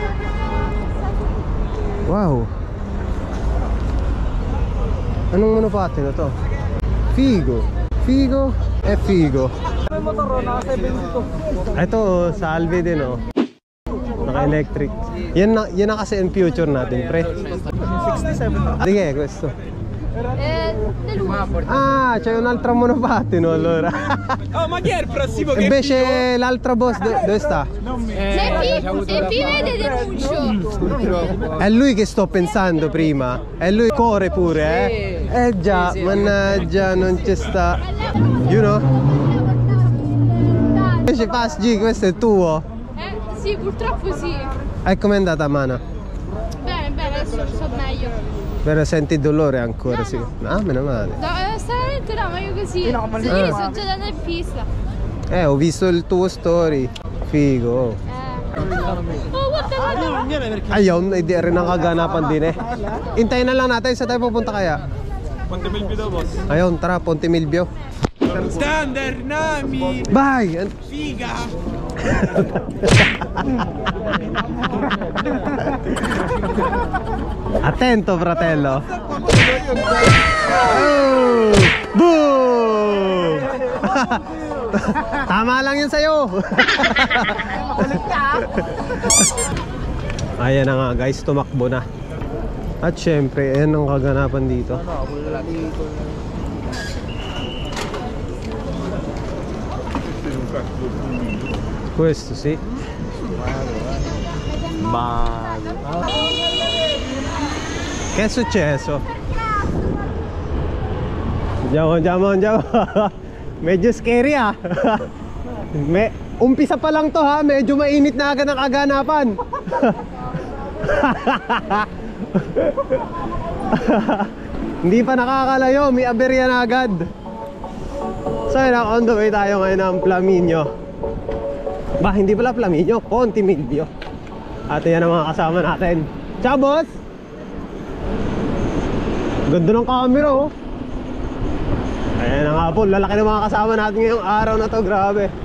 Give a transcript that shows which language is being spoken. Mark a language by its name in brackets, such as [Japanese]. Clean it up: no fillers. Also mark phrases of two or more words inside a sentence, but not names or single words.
[Filipino] Wow. Anong monopattino to? [Italian] Figo. Figo? È figo. [Filipino] May motor na 72. Ito salve din oh. Naka-electric. Yan na kasi in future natin, pre. 67. [Italian] Di che è questo? Lui. Ah, c'è un'altra monopattino allora. Oh, ma chi è il prossimo che Invece l'altro boss dove sta? Se vi vede denuncio. È lui che sto pensando prima. È lui corre pure, eh? Eh già, mannaggia, non c'è sta. [English] You know? [Italian] Invece Pass G, questo è tuo? Sì, purtroppo sì. E com'è andata a mano? Bene, bene, adesso sto meglio. Però senti il dolore ancora, No, sì. no. Ah, meno male. No, stranamente no, ma io così. No, ma Sì, no. io sto già andando in pista. Ho visto il tuo story. Figo. [English] Oh, what the hell? [Filipino] Ayun, hindi rin ang kaganapan din eh. Hintayin na lang natin, sa tayo pupunta kaya? Ponte Milvio boss. Ayun, tara, Ponte Milvio. Standard Nami. Bye! [Italian] Figa. Attento fratello. Oh! Boom! [Filipino] Tama lang yun sa'yo. Ayan na nga guys, tumakbo na. At syempre, ayan ang kaganapan dito. [Italian] Questo sì. Ma che è successo? Andiamo. [Filipino] Medyo scary ah. Umpisa pa lang to ha, medyo mainit na agad ang kaganapan. Hindi pa nakakalayo, may aberya na agad. So yun, [English] on the way [Filipino] tayo ngayon ng Flaminio. Ba, hindi pala Flaminio, Pontimilio. At yan ang mga kasama natin. Ciao, boss! Ganda ng camera, oh. Ayan na nga po, lalaki ng mga kasama natin ngayong araw na to, grabe.